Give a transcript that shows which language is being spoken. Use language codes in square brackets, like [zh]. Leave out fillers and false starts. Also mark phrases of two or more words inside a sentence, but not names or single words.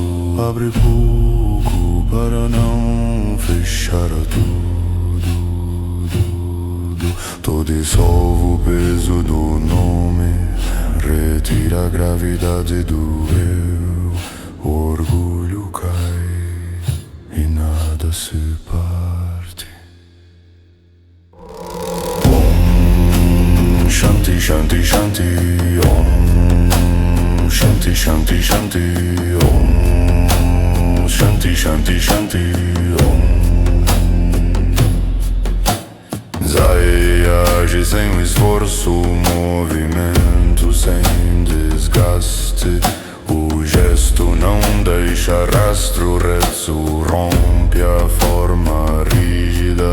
[pt] Abre pouco para não fechar tudo. Tu dissolve o peso do nome, retira a gravidade do eu. O orgulho cai e nada se parte. [sa] Om Shanti Shanti Shanti. Om Shanti Shanti Shanti. Om Shanti Shanti Shanti. [pt] Om Zai age sem esforço, movimento sem desgaste. O gesto não deixa rastro, resto rompe a forma rígida.